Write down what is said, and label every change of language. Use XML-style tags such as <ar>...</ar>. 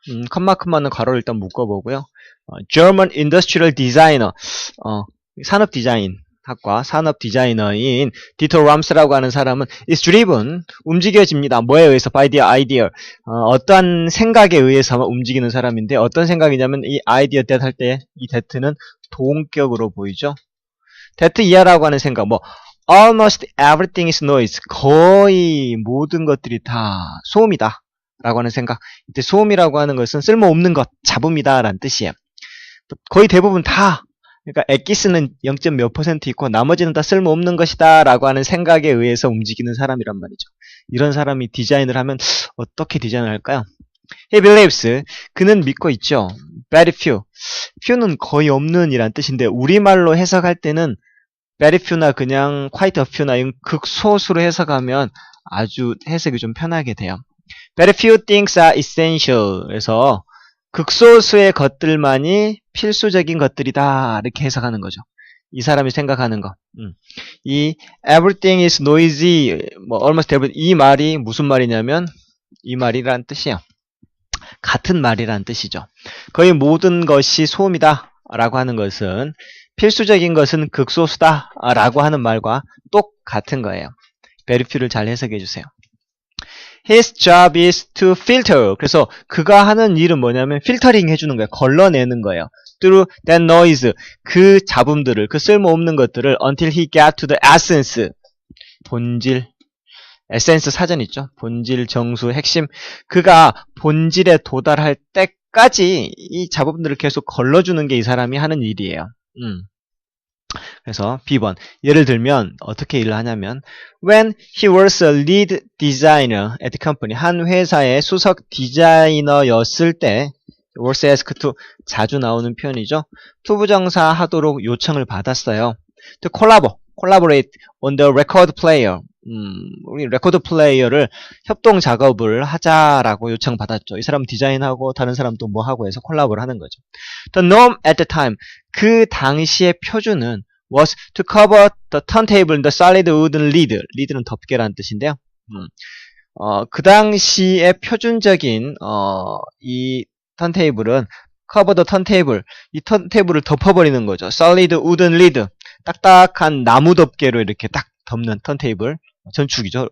<ko>컴마는 괄호를 일단 묶어보고요. German Industrial Designer, 산업 디자인 학과 산업 디자이너인 디터 람스라고 하는 사람은</ko> <en>is driven,</en> <ko>움직여집니다. 뭐에 의해서?</ko> <en>by the idea,</en> <ko>어떠한 생각에 의해서 움직이는 사람인데 어떤 생각이냐면 이 idea that 할 때 이 that는 동격으로 보이죠.</ko> <en>that</en> <ko>이하라고 하는 생각, 뭐</ko> <en>almost everything is noise.</en> <ko>거의 모든 것들이 다 소음이다. 라고 하는 생각. 이때 소음이라고 하는 것은 쓸모없는 것, 잡음이다. 라는 뜻이에요. 거의 대부분 다, 그러니까 엑기스는 0. 몇 % 있고 나머지는 다 쓸모없는 것이다. 라고 하는 생각에 의해서 움직이는 사람이란 말이죠. 이런 사람이 디자인을 하면 어떻게 디자인을 할까요?</ko> <en>He believes.</en> <ko>그는 믿고 있죠.</ko> <en>Very few.</en> <ko>few는 거의 없는 이란 뜻인데 우리말로 해석할 때는</ko> <en>very few</en> <ko>나 그냥</ko> <en>quite a few</en> <ko>나 이런 극소수로 해석하면 아주 해석이 좀 편하게 돼요.</ko> <en>Very few things are essential.</en> <ko>그래서 극소수의 것들만이 필수적인 것들이다. 이렇게 해석하는 거죠. 이 사람이 생각하는 거. 이</ko> <en>everything is noisy,</en> <ko>뭐</ko> <en>almost everything,</en> <ko>이 말이 무슨 말이냐면 이 말이란 뜻이에요. 같은 말이란 뜻이죠. 거의 모든 것이 소음이다. 라고 하는 것은 필수적인 것은 극소수다 라고 하는 말과 똑같은 거예요. very few를 잘 해석해 주세요.</ko> <en>His job is to filter.</en> <ko>그래서 그가 하는 일은 뭐냐면 필터링 해주는 거예요. 걸러내는 거예요.</ko> <en>Through that noise.</en> <ko>그 잡음들을, 그 쓸모없는 것들을</ko> <en>until he got to the essence.</en> <ko>본질. 에센스 사전 있죠. 본질, 정수, 핵심. 그가 본질에 도달할 때까지 이 잡음들을 계속 걸러주는 게 이 사람이 하는 일이에요. 그래서 B번. 예를 들면 어떻게 일을 하냐면</ko> <en>When he was a lead designer at the company.</en> <ko>한 회사의 수석 디자이너였을 때</ko> <en>was asked to</en> <ko>자주 나오는 표현이죠. 투부정사 하도록 요청을 받았어요.</ko> <en>To collaborate on the record player.</en> <ko>우리 레코드 플레이어를 협동 작업을 하자라고 요청받았죠. 이 사람 디자인하고 다른 사람도 뭐 하고 해서 콜라보를 하는 거죠.</ko> <en>The norm at the time.</en> <ko>그 당시의 표준은</ko> <en>was to cover the turntable in the solid wooden lid.</en> <ko>lid는 덮개라는 뜻인데요. 그 당시의 표준적인 이 턴테이블은</ko> <en>cover the turntable.</en> <ko>이 턴테이블을 덮어버리는 거죠.</ko> <en>solid wooden lid.</en> <ko>딱딱한 나무 덮개로 이렇게 딱 덮는 턴테이블. 전축이죠.</ko>